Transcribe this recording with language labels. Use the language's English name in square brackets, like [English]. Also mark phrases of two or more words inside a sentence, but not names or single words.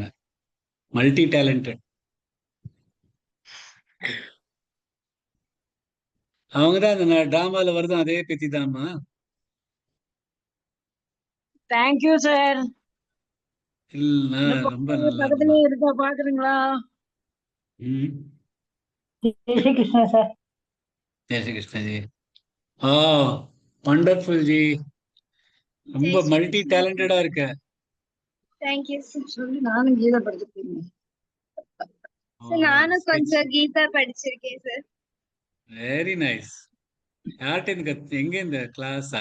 [English] multi talented. [Tamil] அவங்கதான் அந்த டிராமால வருது அதே பேத்தி தாமா. [English] thank you sir. [Tamil] இல்ல ரொம்ப நல்லா பக்கத்துலயே இருக்கா பாக்குறீங்களா? [Hindi] जय श्री कृष्ण सर। जय श्री कृष्ण जी। [English] oh wonderful [Hindi] ஜி. [Tamil] ரொம்ப [English] multi talented [Tamil] இருக்க. [English] thank you [Tamil] சொல்லி நானும் கீதா படிச்சிருக்கேன். சார். நானும் கொஞ்சம் கீதா படிச்சிருக்கேன் சார். [English] very nice. [Tamil] யார்கிட்ட இந்த எங்க இந்த கிளாஸா?